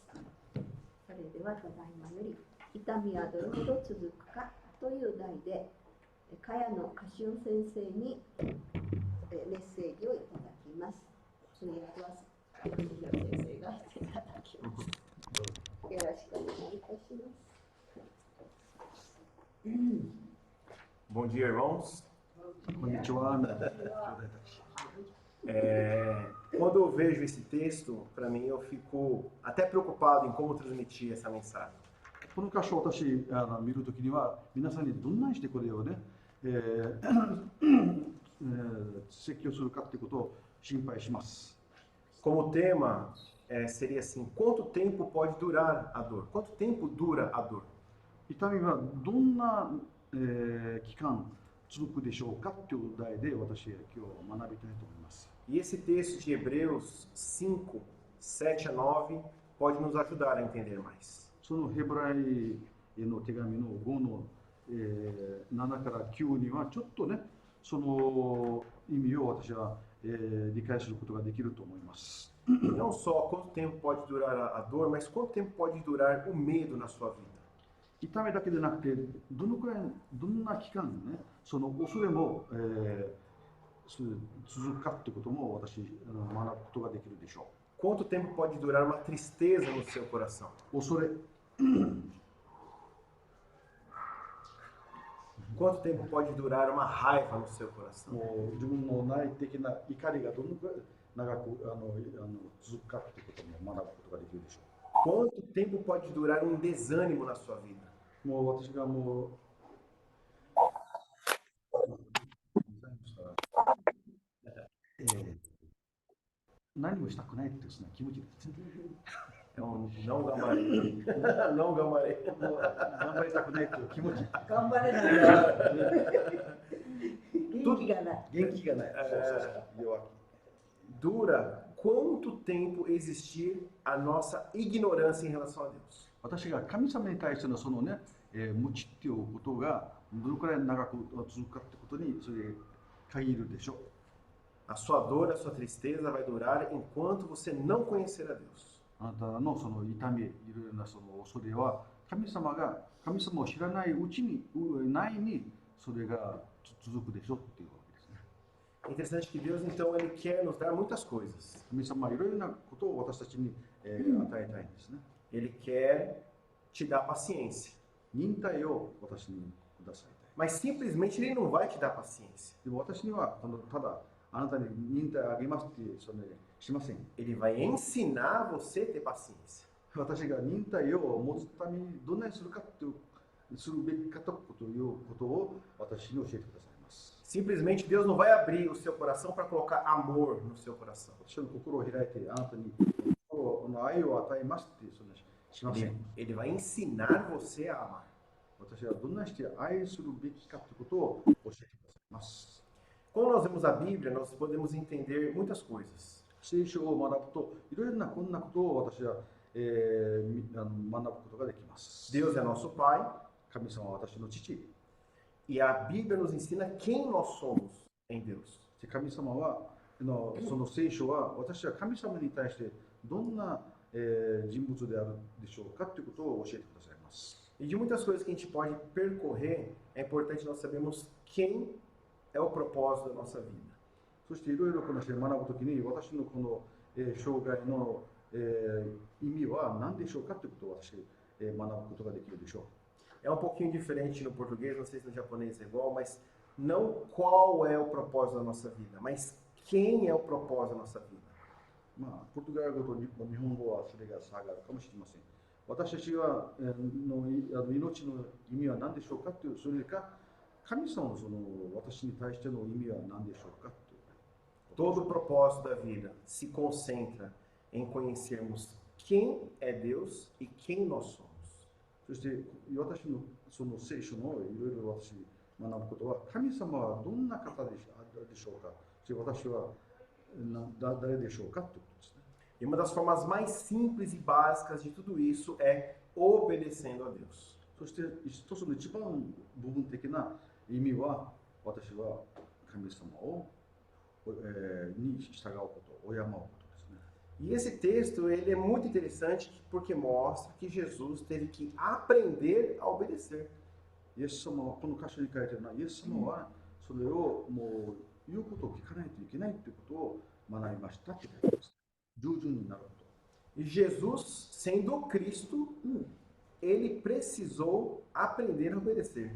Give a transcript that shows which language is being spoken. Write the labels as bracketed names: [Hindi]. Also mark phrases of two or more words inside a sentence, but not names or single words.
[Japanese] それではただいまより痛みはどれほど続くかという題で、茅野歌春先生にメッセージをいただきます。通訳は先生がしていただきます。よろしくお願いいたします。 [Portuguese] Bom dia, irmãos. Quando eu vejo esse texto, para mim eu fico até preocupado em como transmitir essa mensagem. [Japanese] この箇所を私見るときには皆さんにどんなにしてこれをね、説教するかということを心配します。 [Portuguese] Como tema seria assim: quanto tempo pode durar a dor? Quanto tempo dura a dor? [Japanese] 痛みはどんな、期間続くでしょうかという題で私は今日学びたいと思います。 [Portuguese] E esse texto de Hebreus 5, 7 a 9 pode nos ajudar a entender mais. [Japanese] そのヘブライの手紙の5の、7から9にはちょっとね、その意味を私は、理解することができると思います。 [Portuguese] Não só quanto tempo pode durar a dor, mas quanto tempo pode durar o medo na sua vida. [Japanese] 痛みだけでなくて、どんな期間ね、その恐れも、続くかということも私学ぶことができるでしょう。 [Portuguese] Quanto tempo pode durar uma tristeza no seu coração? [Japanese] 恐れ。 [Portuguese] Quanto tempo pode durar uma raiva no seu coração? [Japanese] もう自分の内的な怒りがどのくらい長く続くかということも学ぶことができるでしょう。 [Portuguese] Quanto tempo pode durar um desânimo na sua vida? [Japanese] もう私がもう何もしたくないってですね、気持ちですね。 [Portuguese] Não gamarei. Não gamarei. [Japanese] 頑張りたくないという気持ち。頑張れない元気がない。元気がない。弱気。 [Portuguese] Dura quanto tempo existir a nossa ignorância em relação a Deus? [Japanese] 私が神様に対してのそのね、無知っていうことがどのくらい長く続くかってことにそれ限るでしょう。 [Portuguese] A sua dor, a sua tristeza vai durar enquanto você não conhecer a Deus. [Japanese] あなたのその痛み、いろいろなその恐れは神様を知らないうちにそれが続くでしょうっていうわけですね。 [Portuguese] É interessante que Deus então ele quer nos dar muitas coisas. [Japanese] 神様はいろいろなことを私たちに、与えたいんですね。 [Portuguese] Ele quer te dar paciência. [Japanese] 忍耐を私にください。 [Portuguese] Mas simplesmente ele não vai te dar paciência. [Japanese] でも私にはただあなたに忍耐をあげますってそれしません。 [Portuguese] Ele vai ensinar você a ter paciência. [Japanese] 私が忍耐を持つためにどんなにするべきかということを私に教えてくださいます。 [Portuguese] Simplesmente Deus não vai abrir o seu coração para colocar amor no seu coração. [Japanese] 私の心を開いてあなたに愛を与えますってそれしません。 [Portuguese] Ele vai ensinar você a amar. [Japanese] 私はどんなにして愛するべきかということを教えてくださいます。 [Portuguese] Quando nós vemos a Bíblia, nós podemos entender muitas coisas. [Japanese] 聖書を学ぶといろいろなこんなことを私は、学ぶことができます。 [Portuguese] Deus é nosso Pai. [Japanese] 神様は私の父。 [Portuguese] E a Bíblia nos ensina quem nós somos em Deus. [Japanese] 神様はその聖書は私は神様に対してどんな、人物であるでしょうかということを教えてくださいます。 [Portuguese] E de muitas coisas que a gente pode percorrer, é importante nós sabermos quem é o propósito da nossa vida. [Japanese] そしていろいろこの学ぶときに私のこの、生涯の、意味は何でしょうかということを私、学ぶことができるでしょう。 [Portuguese] É um pouquinho diferente no português, não sei se no japonês é igual, mas não qual é o propósito da nossa vida, mas quem é o propósito da nossa vida. [Japanese] まあ、ポルトガル語と日本語はそれが差があるかもしれません。私たちは、の命の意味は何でしょうかという、それか神様のその私に対しての意味は何でしょうかという。 [Portuguese] Todo o propósito da vida se concentra em conhecermos quem é Deus e quem nós somos. [Japanese] そして私のその聖書のいろいろ私学ぶことは、神様はどんな方でしょうか、そして私は誰でしょうかということですね。 [Portuguese] E uma das formas mais simples e básicas de tudo isso é obedecendo a Deus. [Japanese] そして一つの一番部分的な意味は、私は神様を、に従うこと、敬うことですね。 [Portuguese] E esse texto ele é muito interessante porque mostra que Jesus teve que aprender a obedecer. [Japanese] イエス様はこの箇所に書いてあるのは、イエス様はそれをもう言うことを聞かないといけないということを学びましたって書いてます。従順になること。 [Portuguese] E Jesus, sendo Cristo, ele precisou aprender a obedecer.